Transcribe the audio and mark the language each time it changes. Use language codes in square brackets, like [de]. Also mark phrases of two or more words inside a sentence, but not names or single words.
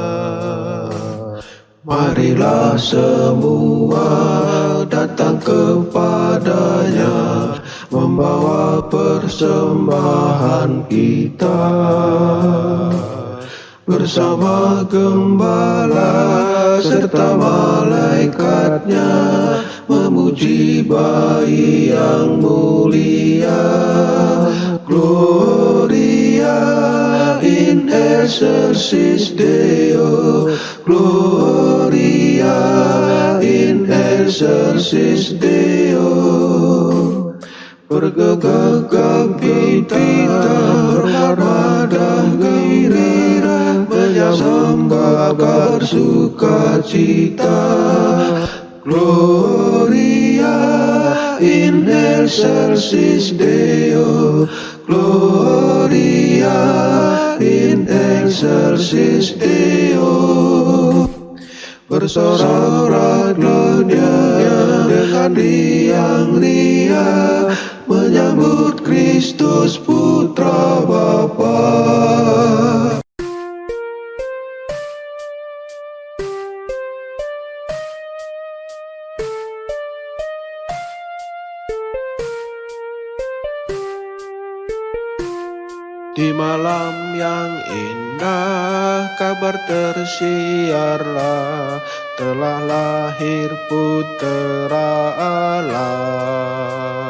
[id] Marilah semua datang kepadanya, membawa persembahan kita. Bersama gembala serta malaikatnya, memuji bayi yang mulia. [la] Gloria in excelsis Deo, Gloria in excelsis Deo. [id] Bergegap gempita, bermadah gembira, menyambut kabar sukacita. [la] Gloria in excelsis Deo, Gloria in excelsis Deo. [id] Bersorak dunia dengan riang ria, menyambut Kristus Putra Bapa. Di malam yang indah kabar tersiarlah, telah lahir Putera Allah.